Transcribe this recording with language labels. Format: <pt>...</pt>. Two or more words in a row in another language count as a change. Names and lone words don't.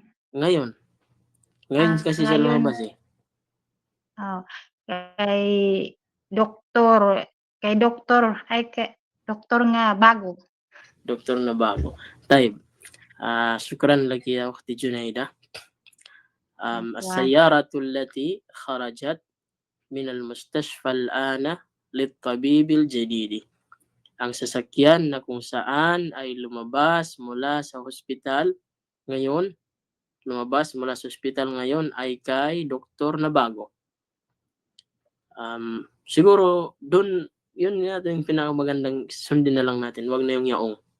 <tl>Ngayon. Ngayon kasi siya Ngayon. lumabas eh. Oh, kay doktor, kay doktor nga bago. Doktor na bago.</tl> <ar>Taib. Syukran</ar> <tl>lagi</tl> <ar>ya Ukhti</ar> <tl>Junaida.</tl> <ar>السيارة التي خرجت من المستشفى الآن للطبيب الجديد.</ar> <tl>Ang sasakyan na kung saan ay lumabas mula sa hospital ngayon, ay kay doktor na bago. Siguro doon yun natin yung pinakamagandang sundin na lang natin, wag na yung yaong.</tl>